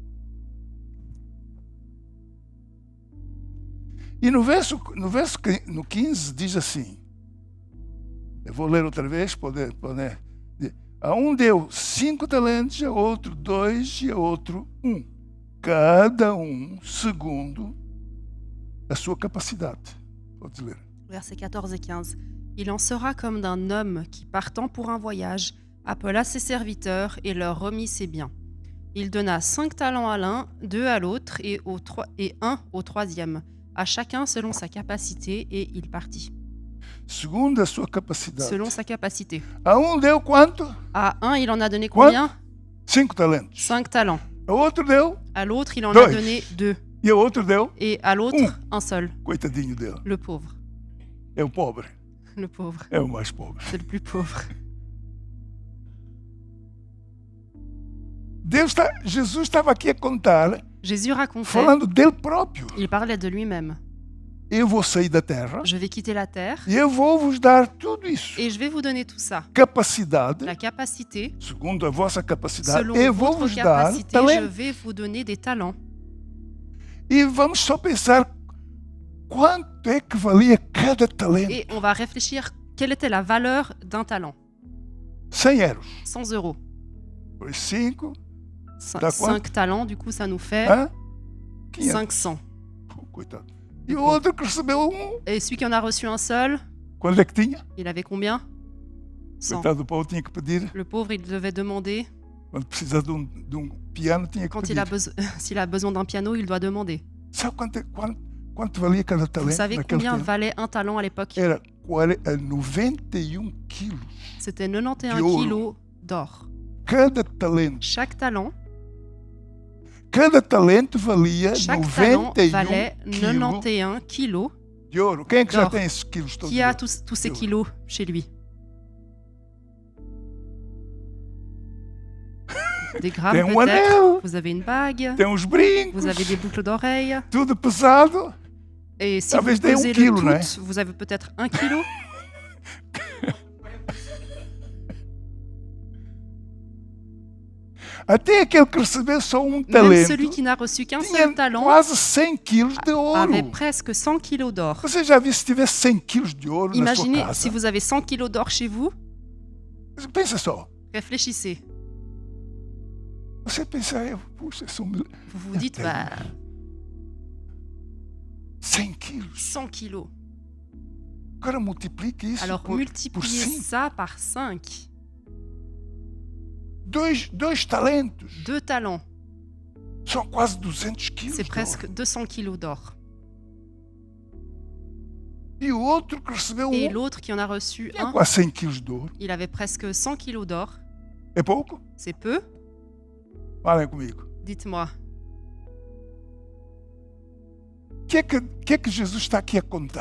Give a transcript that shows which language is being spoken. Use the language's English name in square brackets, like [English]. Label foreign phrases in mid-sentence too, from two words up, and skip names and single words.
[Portuguese] E no 15 diz assim, eu vou ler outra vez, a um deu 5 talentos, a outro 2 e a outro 1. Cada um segundo a sua capacidade. Pode ler. [French] Versets 14 et 15. Il en sera comme d'un homme qui, partant pour un voyage, appela ses serviteurs et leur remit ses biens. Il donna 5 talents à l'un, 2 à l'autre et 1 au troisième, à chacun selon sa capacité, et il partit. [Portuguese] Segundo a sua capacidade. [French] Selon sa capacité. [Portuguese] A um deu quanto? [French] À un, il en a donné combien? [Portuguese] 5 talentos. [French] 5 talents. [Portuguese] A outro deu, [French] À l'autre, il en Deux. a donné 2. [Portuguese] e a outro deu, [French] Et à l'autre, un seul. [Portuguese] coitadinho dele. [French] Le pauvre. [Portuguese] É o pobre. [French] Le pauvre. [Portuguese] É o mais pobre. [French] C'est le plus pauvre. [Portuguese] Jesus estava aqui a contar, [French] Jésus racontait, [Portuguese] falando dele próprio. [French] il parlait de lui-même. [Portuguese] Eu vou sair da terra [French] Je vais quitter la terre [Portuguese] e eu vou vos dar tudo isso. [French] et je vais vous donner tout ça. [Portuguese] Capacidade, [French] La capacité, [Portuguese] segundo a vossa capacidade, [French] selon [Portuguese] eu vou [French] votre [Portuguese] vos dar [French] capacité, je [Portuguese] talento. [French] vais vous donner des talents. [Portuguese] E vamos só pensar quanto é que valia cada talento. [French] Et on va réfléchir quelle était la valeur d'un talent. [Portuguese] 100 euros. [French] 100 euros. [Portuguese] Pois 5, Dá [French] 5 talents, du coup, ça nous fait [Portuguese] hã? 500. [French] 500. [Portuguese] Pô, coitado. E o outro que recebeu [French] Et celui qui en a reçu un seul, [Portuguese] quanto é que tinha? [French] il avait combien? 100. [Portuguese] Coitado do Paulo, tinha que pedir. [French] Le pauvre, il devait demander. [Portuguese] Quando precisava de um piano, tinha que [French] Quand [Portuguese] pedir. [French] s'il a besoin d'un piano, il doit demander. [Portuguese] Sabe quanto valia cada [French] Vous [Portuguese] talento [French] savez [Portuguese] naquele [French] combien [Portuguese] tempo? [French] valait un talent à l'époque? [Portuguese] Era 91 quilos. [French] C'était 91 [Portuguese] De ouro. [French] kilos d'or. [Portuguese] Cada talento. Cada talento valia [French] Chaque talent [Portuguese] 91 [French] valait [Portuguese] quilos [French] 91 kilos. [Portuguese] de ouro. Quem é que já [French] d'or. [Portuguese] tem esses quilos todos? [French] Qui a tous ces [Portuguese] ouro. [French] kilos chez lui? Des grammes [Portuguese] Tem um [French] peut-être. [Portuguese] anel, [French] Vous avez une bague. [Portuguese] tem uns brincos, [French] Vous avez des boucles d'oreilles. [Portuguese] tudo pesado. [French] Et si [Portuguese] Talvez [French] vous [Portuguese] dê [French] pesez [Portuguese] quilo, [French] le tout, [Portuguese] né? [French] vous avez peut-être 1 kilo. [Portuguese] Até aquele que recebeu só [French] Même [Portuguese] talento [French] celui qui n'a reçu qu'un [Portuguese] tinha [French] seul talent [Portuguese] quase 100 quilos de ouro. [French] avait presque 100 kilos d'or. [Portuguese] Você já viu se tivesse 100 quilos de ouro na sua [French] Imaginez [Portuguese] casa? [French] si vous avez 100 kilos d'or chez vous. [Portuguese] Pensa só. [French] Réfléchissez. [Portuguese] Você pensa, puxa, são [French] Vous vous dites, bah, [Portuguese] 100 quilos. [French] 100 kilos. [Portuguese] Agora multiplique isso [French] Alors [Portuguese] por [French] multipliez [Portuguese] 5. [French] ça par 5. [Portuguese] Dois talentos [French] 2 talents, [Portuguese] são quase 200 quilos. [French] c'est presque 200 kilos d'or. [Portuguese] E o outro que recebeu [French] Et l'autre qui en a reçu [Portuguese] tinha [French] un, [Portuguese] quase 100 quilos de ouro. [French] il avait presque 100 kilos d'or. [Portuguese] É pouco? [French] C'est peu? [Portuguese] Falem comigo. [French] Dites-moi, [Portuguese] O que é que Jesus está aqui a contar?